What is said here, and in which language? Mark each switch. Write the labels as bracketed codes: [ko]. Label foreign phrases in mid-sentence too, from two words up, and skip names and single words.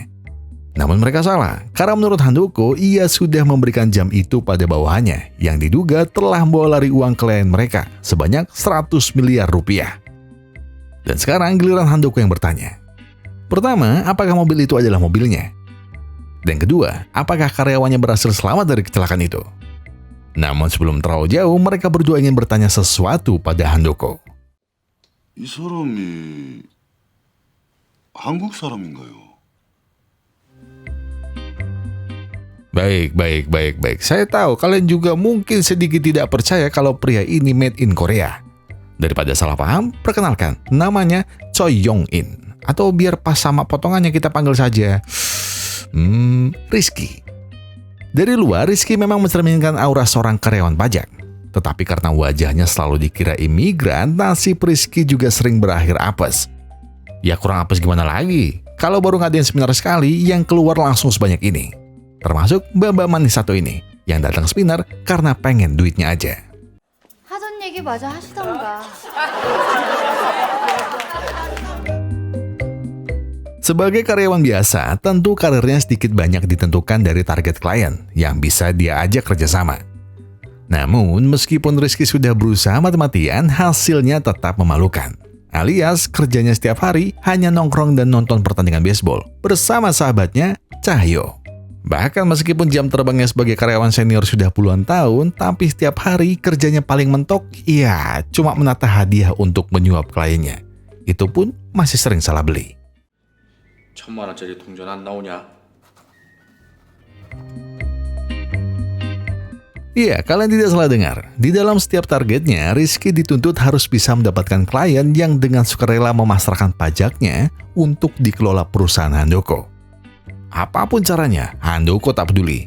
[id] Namun mereka salah, karena menurut Handoko, ia sudah memberikan jam itu pada bawahannya yang diduga telah membawa lari uang klien mereka sebanyak 100 miliar rupiah. Dan sekarang giliran Handoko yang bertanya. Pertama, apakah mobil itu adalah mobilnya? Dan kedua, apakah karyawannya berhasil selamat dari kecelakaan itu? Namun sebelum terlalu jauh, mereka berdua ingin bertanya sesuatu pada Handoko. [ko] 이 사람이 한국 사람인가요? [id] Baik. Saya tahu kalian juga mungkin sedikit tidak percaya kalau pria ini [en] made in Korea. [id] Daripada salah paham, perkenalkan, namanya Choi Yong-in. Atau biar pas sama potongannya kita panggil saja Rizky. Dari luar, Rizky memang mencerminkan aura seorang karyawan pajak. Tetapi karena wajahnya selalu dikira imigran, nasib Rizky juga sering berakhir apes. Ya kurang apes gimana lagi? Kalau baru ngadain seminar sekali, yang keluar langsung sebanyak ini. Termasuk mbak-mbak manis satu ini, yang datang seminar karena pengen duitnya aja. [ko] 하던 얘기 마저 하시던가. [id] Sebagai karyawan biasa, tentu karirnya sedikit banyak ditentukan dari target klien yang bisa dia ajak kerjasama. Namun, meskipun Rizky sudah berusaha mati-matian, hasilnya tetap memalukan. Alias, kerjanya setiap hari hanya nongkrong dan nonton pertandingan baseball bersama sahabatnya, Cahyo. Bahkan meskipun jam terbangnya sebagai karyawan senior sudah puluhan tahun, tapi setiap hari kerjanya paling mentok, ya cuma menata hadiah untuk menyuap kliennya. Itu pun masih sering salah beli. [ko] 1,000만 원짜리 동전 안 나오냐? [id] Iya, kalian tidak salah dengar. Di dalam setiap targetnya, Rizky dituntut harus bisa mendapatkan klien yang dengan sukarela memasrahkan pajaknya untuk dikelola perusahaan Handoko. Apapun caranya, Handoko tak peduli.